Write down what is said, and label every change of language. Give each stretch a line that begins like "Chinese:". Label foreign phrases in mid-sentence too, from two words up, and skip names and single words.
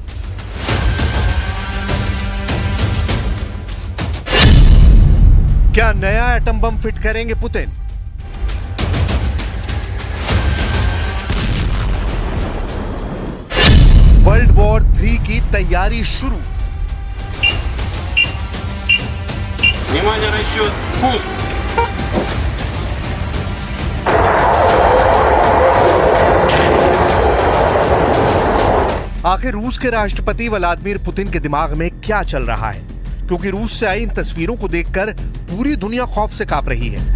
Hindi: क्या नया एटम बम फिट करेंगे पुतिन?
English: World War
Hindi: 3 की तैयारी शुरू।
Russian: Внимание, расчет, пуск!
Hindi: आखिर रूस के राष्ट्रपति व्लादिमीर पुतिन के दिमाग में क्या चल रहा है? क्योंकि रूस से आई इन तस्वीरों को देखकर पूरी दुनिया खौफ से कांप रही है।